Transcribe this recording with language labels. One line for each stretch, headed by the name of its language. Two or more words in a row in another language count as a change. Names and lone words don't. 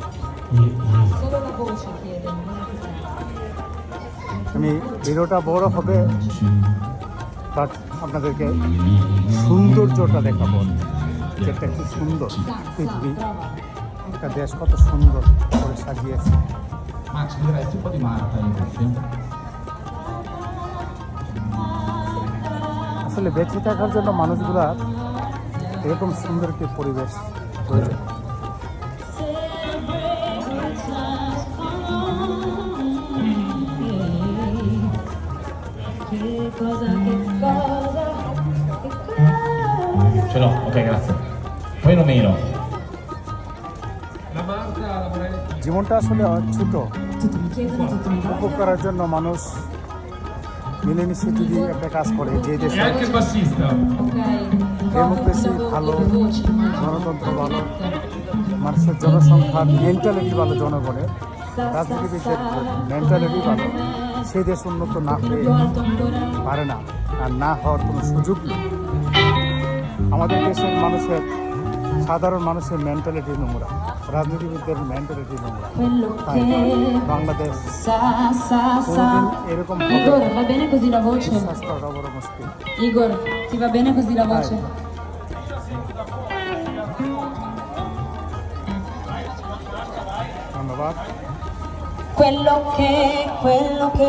Bangla: আমি ভিডিওটা বড় হবে, বাট আপনাদেরকে সৌন্দর্যটা দেখাবো, যেটা কি সুন্দর পৃথিবী, একটা দেশ কত সুন্দর করে সাজিয়েছে। আসলে বেঁচে থাকার জন্য মানুষগুলা এরকম সুন্দর একটি পরিবেশ প্রয়োজন।
Italian: Ce l'ho, ok, grazie. Poi non meno.
Bangla: জীবনটা আসলে ছোট, উপভোগ করার জন্য মানুষ মিলেমিশে যদি একটা কাজ করে, যে দেশে
Italian: Anche il bassista.
Bangla: ডেমোক্রেসি ভালো, গণতন্ত্র ভালো, মানুষের জনসংখ্যার মেন্টালিটি ভালো, জনগণের রাজনীতিবিদদের মেন্টালিটি ভালো, সেই দেশ উন্নত না হয়ে পারে না, আর না হওয়ার কোনো সুযোগ নেই। আমাদের দেশের মানুষের, সাধারণ মানুষের মেন্টালিটি নোংরা, রাজনীতিবিদদের মেন্টালিটি নোংরা। তাই বাংলাদেশ কোনোদিন এরকম
Italian: Igor, va bene così la voce?
Bangla: বিশ্বাস করাটা বড় মুশকিল।
Italian: Igor, ti va bene così la voce?
Bangla: ধন্যবাদ।
Italian: Quello che